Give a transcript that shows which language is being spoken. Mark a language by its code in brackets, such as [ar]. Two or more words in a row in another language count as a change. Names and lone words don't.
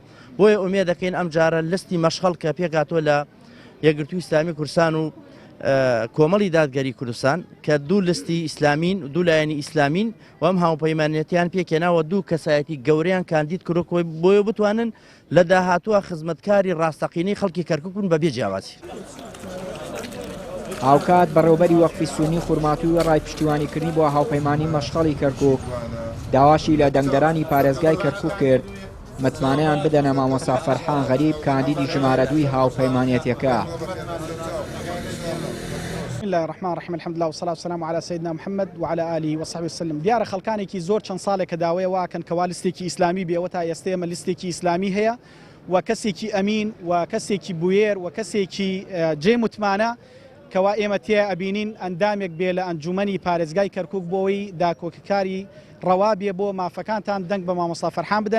[ckb] بۆیە ئومێد دەکەین ئەم جارە لستی مەشخەڵ کە پێکاتوە لە یەکگرتووی ئیسلامی کوردستان و کۆمەڵی دادگەری کوردستان کە دوو لستی ئیسلامین و دوو لایەنی ئیسلامین و ئەم هاوپەیمانەتیان پێکێناوە دوو کەسایەتی گەورەیان کاندید کردوەوە بۆیە بتوانن لە داهاتووە خزمەتکاری ڕاستەقینەی خەڵکی کەرکووک بن بەبێ جیاوازی. هاوکات بەڕێوەبەری وەقفی سونی خورماتووی ڕای پشتیوانیکردنی بۆ هاوپەیمانی مەشخەڵی کەرکووک داواشی لە دەنگدەرانی پارێزگای کەرکووک کرد متمانەیان بدەنە مامۆستا فەرحان غەریب کاندیدی ژمارە دووی هاوپەیمانێتیەکە. [ar] بسم الله الرحمن الرحيم الحمد لله والصلاة والسلام على سيدنا محمد وعلى آله وصحبه وسلم. [ckb] دیارە خەڵکانێکی زۆر چەند ساڵێکە داوای واکەن کەوا لیستێکی ئیسلامی بێەوە تا ئێستا ئێمە لیستێکی ئیسلامی هەیە و کەسێکی ئەمین و کەسێکی بوێر و کەسێکی جێ متمانە کەوا ئێمە تێ ئەبینین ئەندامێک بێ لە ئەنجومەنی پارێزگای کەرکووک بۆەوەی داکۆکەکاری ڕەوا بێ بۆ مافەکانتان دەنگ بە مامۆستا فەرحان بدەن.